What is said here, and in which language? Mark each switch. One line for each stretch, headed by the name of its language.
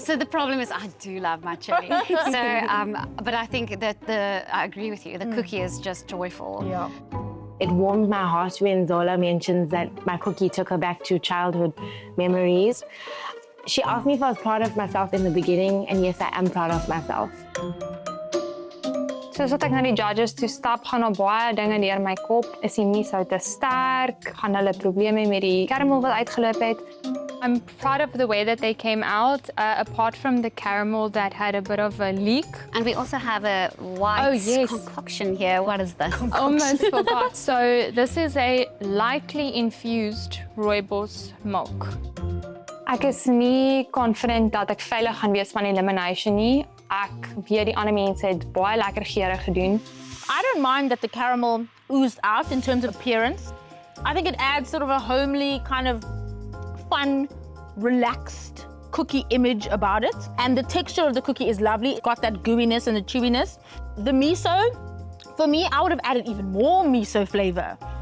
English: So the problem is I do love my chili. So, but I think that I agree with you. The cookie is just joyful. Yeah. It warmed my heart when Zola mentions that my cookie took her back to childhood memories. She asked me if I was proud of myself in the beginning, and yes, I am proud of myself.
Afrikaans: Soos wat ek na die judges toe stap, gaan daar baie dinge deur my kop. Is die miso te sterk? Gaan hulle probleme met die caramel wat uitgeloop het?
English: I'm proud of the way that they came out, apart from the caramel that had a bit of a leak. And we also have a white concoction here. What is this? Almost forgot. So this is a lightly infused rooibos milk.
Afrikaans: Ek is nie confident dat ek veilig gaan wees van elimination nie. Ek weet die ander mense het baie lekker geure gedoen.
English: I don't mind that the caramel oozed out in terms of appearance. I think it adds sort of a homely kind of fun, relaxed cookie image about it. And the texture of the cookie is lovely. It's got that gooiness and the chewiness. The miso, for me, I would have added even more miso flavor.